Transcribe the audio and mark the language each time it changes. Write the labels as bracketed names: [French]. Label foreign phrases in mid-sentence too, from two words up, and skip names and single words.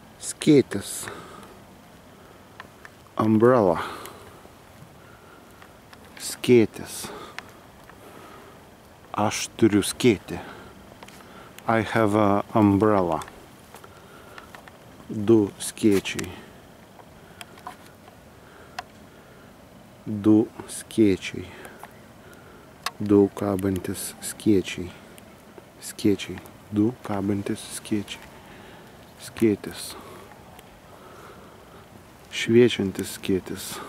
[Lithuanian] Skėtis. Umbrella. Skėtis. Aš turiu skėtį. [English] I have an umbrella. [Lithuanian] Du skėčiai. Du skėčiai. Du kabantis skėčiai. Skėčiai. Du kabantis skėčiai. Skėtis. Šviečiantis skėtis.